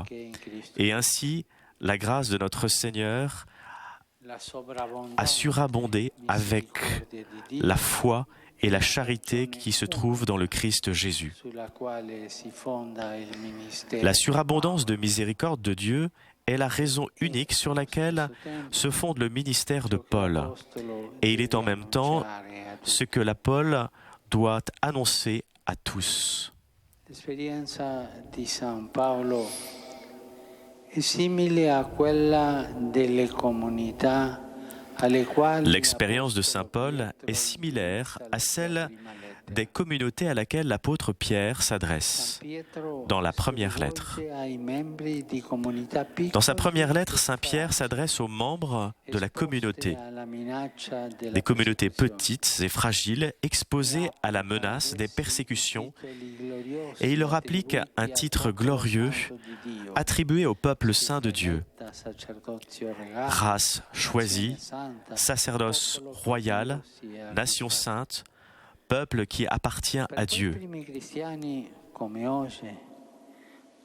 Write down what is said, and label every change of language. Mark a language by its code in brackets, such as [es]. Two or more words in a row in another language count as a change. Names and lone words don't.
[fr] Et ainsi, la grâce de notre Seigneur a surabondé avec la foi et la charité qui se trouvent dans le Christ Jésus. La surabondance de miséricorde de Dieu est la raison unique sur laquelle se fonde le ministère de Paul. Et il est en même temps ce que l'apôtre doit annoncer à tous. [it] L'esperienza di San Paolo è simile a quella delle comunità. [fr] L'expérience de saint Paul est similaire à celle des communautés à laquelle l'apôtre Pierre s'adresse dans la première lettre. Dans sa première lettre, saint Pierre s'adresse aux membres de la communauté, des communautés petites et fragiles exposées à la menace des persécutions, et il leur applique un titre glorieux attribué au peuple saint de Dieu, race choisie, sacerdoce royal, nation sainte, peuple qui appartient à Dieu.